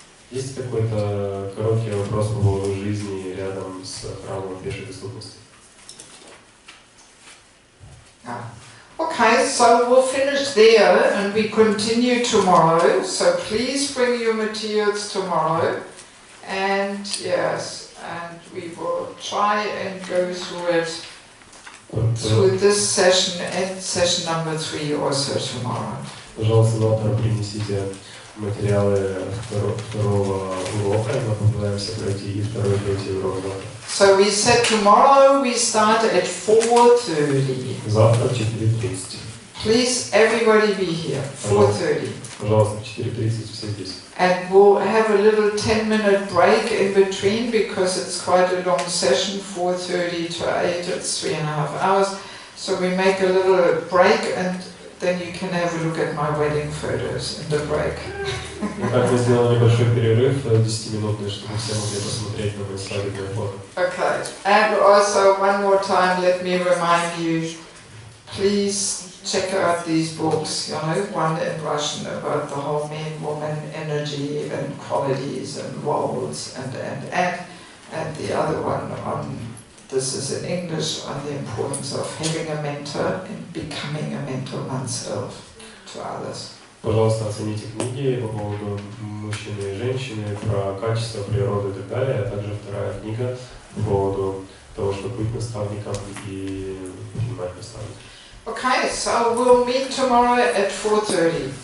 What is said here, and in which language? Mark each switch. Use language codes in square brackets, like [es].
[ru] Есть какой-то короткий вопрос по поводу жизни рядом с храмом пешей доступности? [en] Okay, so we'll finish there and we continue tomorrow. So please bring your materials tomorrow. And yes, and we will try and go through it through this session and session number 3 also tomorrow. [ru] Пожалуйста, завтра принесите материалы второго урока, мы попытаемся пройти и второй, третий урок завтра. [en] So we said tomorrow we start at 4:30. [ru] Завтра в 4:30. [en] Please, everybody be here. 4:30. [ru] Пожалуйста, в 4:30 все здесь. [en] And we'll have a little 10-minute break in between because it's quite a long session, 4:30 to 8. It's 3.5 hours. So we make a little break and then you can have a look at my wedding photos in the break. [ru] Итак, мы сделали небольшой перерыв 10-минутный, чтобы все могли посмотреть на мои свадебные фото. [en] Okay, and also one more time, let me remind you, please check out these books, you know, one in Russian about the whole man-woman energy and qualities and roles, and the other one on, this is in English, on the importance of having a mentor and becoming a mentor oneself to others. [ru] Пожалуйста, оцените книги по поводу мужчины и женщины, про качество природы и так далее, а также вторая книга по поводу того, чтобы быть наставником и принимать наставников. [en] Okay, so we'll meet tomorrow at 4:30.